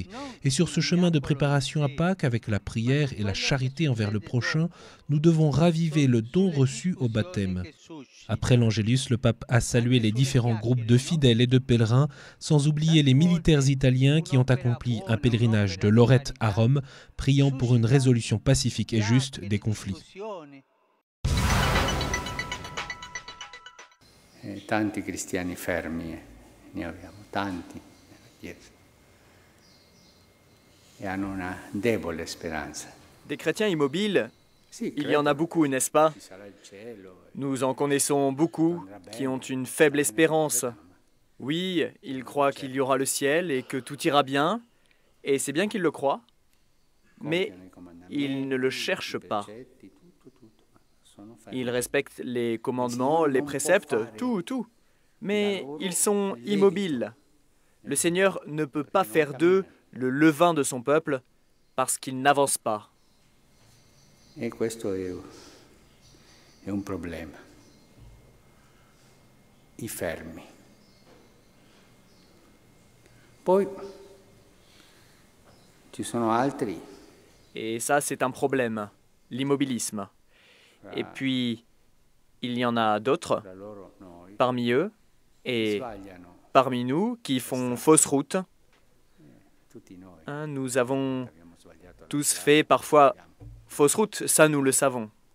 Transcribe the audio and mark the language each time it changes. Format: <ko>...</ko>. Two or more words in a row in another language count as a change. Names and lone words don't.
<fr>Et sur ce chemin de préparation à Pâques, avec la prière et la charité envers le prochain, nous devons raviver le don reçu au baptême. Après l'Angélus, le pape a salué les différents groupes de fidèles et de pèlerins, sans oublier les militaires italiens qui ont accompli un pèlerinage de Lorette à Rome, priant pour une résolution pacifique et juste disputes, des conflits.</fr> <it>Tanti cristiani fermi, ne abbiamo tanti nella Chiesa, e hanno una debole speranza.</it> <fr>Des chrétiens immobiles, il y en a beaucoup, n'est-ce pas? Nous en connaissons beaucoup qui ont une faible espérance. Oui, ils croient qu'il y aura le ciel et que tout ira bien, et c'est bien qu'ils le croient, mais ils ne le cherchent pas. Ils respectent les commandements, les préceptes, tout, mais ils sont immobiles. Le Seigneur ne peut pas faire d'eux le levain de son peuple parce qu'ils n'avancent pas.</fr> <it>E questo è un problema. I fermi. Poi ci sono altri.</it> <fr>Et ça, c'est un problème, l'immobilisme. Et puis, il y en a d'autres, parmi eux et parmi nous, qui font fausse route. Nous avons tous fait parfois fausse route, ça nous le savons.</fr>